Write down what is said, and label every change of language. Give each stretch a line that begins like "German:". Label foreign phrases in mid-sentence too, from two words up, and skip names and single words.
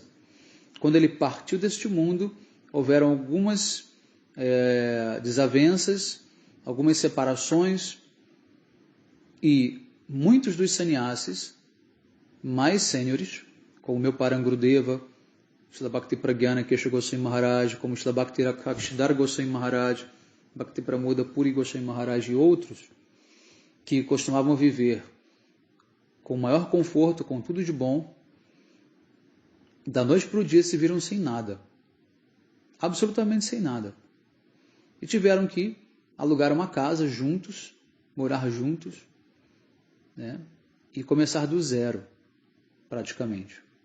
Portuguese: Quando ele partiu deste mundo, houveram algumas desavenças, algumas separações, e muitos dos sannyasis mais sêniores, como meu Parangurudeva, Srila Bhakti Pragyana Kesha Goswami Maharaj, como Srila Bhakti Rakshidhar Goswami Maharaj, Bhakti Pramoda Puri Goswami Maharaj e outros, que costumavam viver com maior conforto, com tudo de bom, da noite para o dia se viram sem nada, absolutamente sem nada, e tiveram que alugar uma casa juntos, morar juntos, né, e começar do zero, praticamente.